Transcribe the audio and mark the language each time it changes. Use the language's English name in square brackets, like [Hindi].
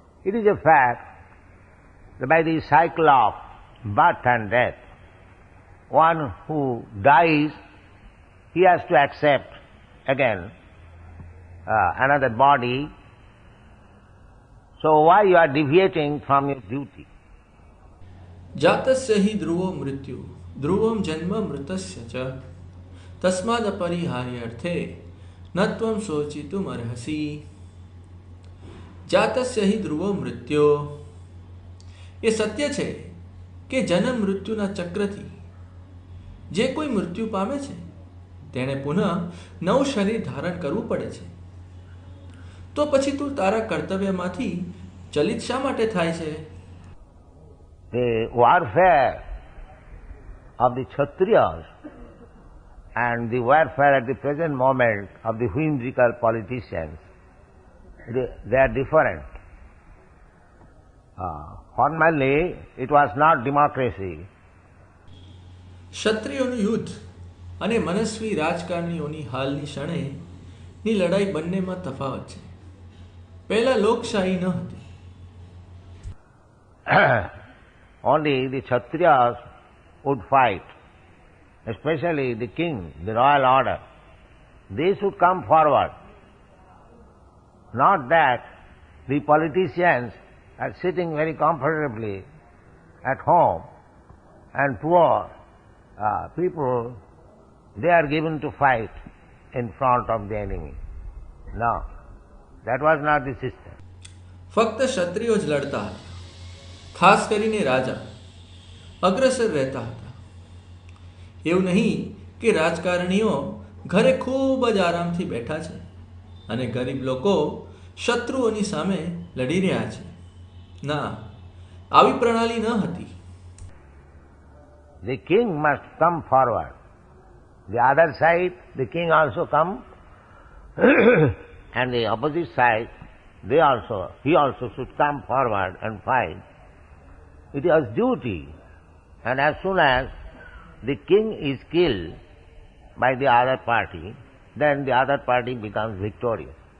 [English] It is a fact that by the cycle of birth and death, one who dies, he has to accept again another body. So why you are deviating from your duty? [Sanskrit] જાતસ્ય હિ ધ્રુવો મૃત્યુ ધ્રુવમ જન્મ મૃતસ્ય ચ તસ્માદપરિહાર્યર્થે ન ત્વં શોચિતુમર્હસી. જાતસ્ય હિ ધ્રુવો મૃત્યો. [Gujarati] એ સત્ય છે કે જન્મ મૃત્યુના ચક્રથી જે કોઈ મૃત્યુ પામે છે તેણે પુનઃ નવું શરીર ધારણ કરવું પડે છે. તો પછી તું તારા કર્તવ્યમાંથી ચલિત શા માટે થાય છે? [English] The warfare of the Kshatriyas and the warfare at the present moment of the whimsical politicians, they are different. Formerly, it was not democracy. [Gujarati] ક્ષત્રિયોનું યુદ્ધ અને મનસ્વી રાજકારણીઓની હાલની ક્ષણેની લડાઈ બંનેમાં તફાવત છે. પહેલા લોકશાહી ન હતી. [English] Only the Kshatriyas would fight, especially the king, the royal order. They should come forward. Not that the politicians are sitting very comfortably at home and poor people, they are given to fight in front of the enemy. No, that was not the system. [Gujarati] ફક્ત ક્ષત્રિયો જ લડતા હતા. ખાસ કરીને રાજા અગ્રસર રહેતા હતા. એવું નહીં કે રાજકારણીઓ ઘરે ખૂબ જ આરામથી બેઠા છે અને ગરીબ લોકો શત્રુઓની સામે લડી રહ્યા છે. ના, આવી પ્રણાલી ન હતી. [English] The king must come forward. The other side, the king also come, and the opposite side, he also should come forward and fight. It is duty, and as soon as the king is killed by the other party, then the other party becomes victorious.